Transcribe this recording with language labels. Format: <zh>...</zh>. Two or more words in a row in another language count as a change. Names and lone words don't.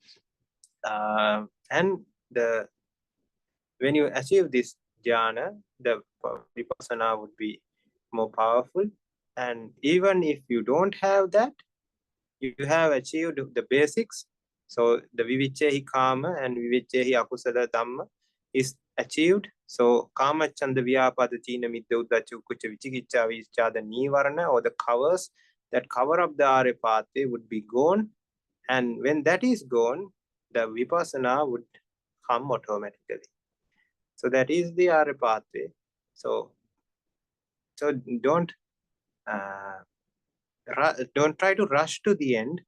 <en>And when you achieve this jhana, the vipassana would be more powerful. And even if you don't have that, you have achieved the basics. So the</en> <pi>viviccehi kama</pi> <en>and</en> <pi>viviccehi akusala dhamma</pi> <en>is achieved.</en> <pi>So kama chanda vyapada china midda uddhacca kucca vicikicca vichada nivarana,</pi> <en>or the covers that cover up the Arya pathway, would be gone. And when that is gone, the vipassana would come automatically. So that is the Arya pathway. So don't try to rush to the end.</en>